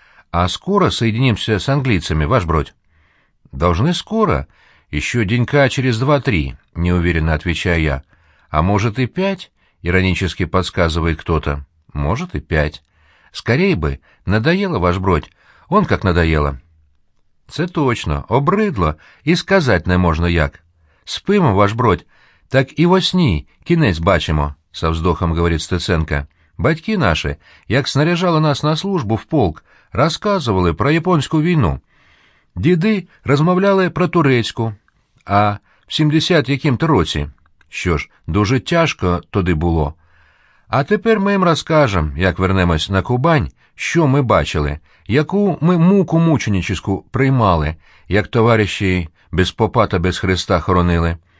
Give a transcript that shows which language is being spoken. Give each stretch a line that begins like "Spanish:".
Russian: А скоро соединимся с английцами, ваш бродь? Должны скоро, еще денька через 2-3, неуверенно отвечаю я. А может и 5? Иронически подсказывает кто-то. Может и 5. Скорей бы, надоело, ваш бродь. Он как надоело.
Ukrainian: Це точно, обридло, и сказать не можно як. Спимо, ваш бродь, так и во сні кінець бачимо,
Russian: со вздохом говорит
Ukrainian: Стеценко.
Russian: Батьки наши, як снаряжали нас на службу в полк, рассказывали про японскую войну.
Ukrainian: Діди розмовляли про турецьку, а в 70 яким-то році, що ж, дуже тяжко туди було. А тепер ми їм розкажемо, як вернемось на Кубань, що ми бачили, яку ми муку мученичеську приймали, як товариші без попа та без Христа хоронили.